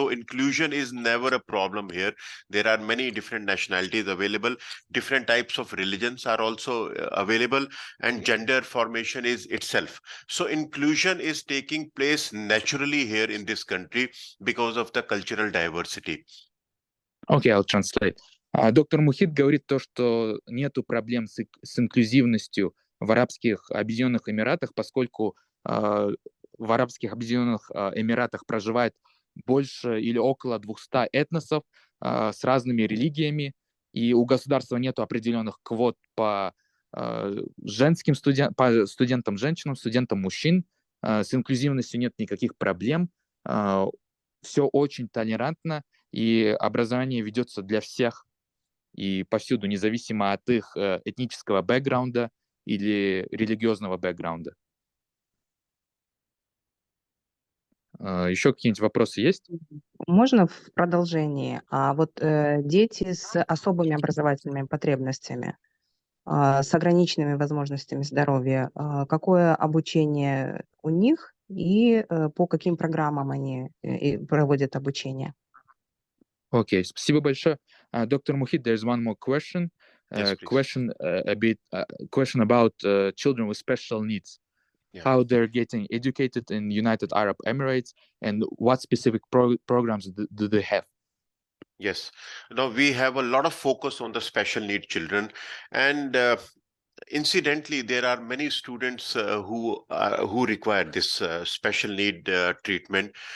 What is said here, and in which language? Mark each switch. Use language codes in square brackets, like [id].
[en] So inclusion is never a problem here. There are many different nationalities available. Different types of religions are also available, and gender formation is itself. So inclusion is taking place naturally here in this country because of the cultural diversity. Okay, I'll translate. [ru] Доктор Мухит говорит то, что нету проблем с инклюзивностью в Арабских Объединенных Эмиратах, поскольку в Арабских Объединенных Эмиратах проживает больше или около 200 этносов с разными религиями, и у государства нету определенных квот по женским по студентам женщинам, студентам мужчин. С инклюзивностью нет никаких проблем. Все очень толерантно, и образование ведется для всех и повсюду, независимо от их этнического бэкграунда или религиозного бэкграунда. Еще какие-нибудь вопросы есть? Можно в продолжении? А вот дети с особыми образовательными потребностями, с ограниченными возможностями здоровья, какое обучение у них и по каким программам они проводят обучение? Окей, спасибо большое. [en] Доктор Мухит, there's one more question. Yes, Question about children with special needs. Yeah. How they're getting educated in United Arab Emirates, and what specific programs do they have? Yes, now we have a lot of focus on the special need children, and incidentally, there are many students who require this special need treatment.